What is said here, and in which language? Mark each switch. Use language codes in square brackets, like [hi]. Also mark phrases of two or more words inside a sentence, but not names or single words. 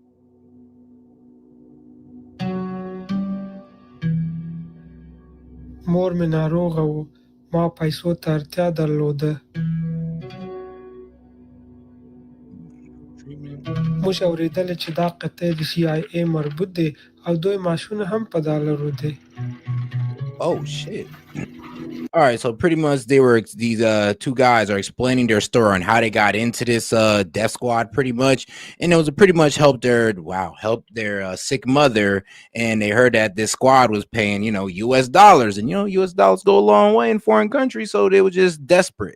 [ps] مور مې ناروغه وه. ما پیسو ته اړتیا درلوده. موږ اورېدلې چې دا قطعې د CIA مربوط دی او دوی معاشونه هم په ډالرو دی. [en] Oh shit. All right, so pretty much these two guys are explaining their story on how they got into this death squad pretty much, and it was pretty much help their sick mother, and they heard that this squad was paying US dollars, and US dollars go a long way in foreign countries, so they were just desperate.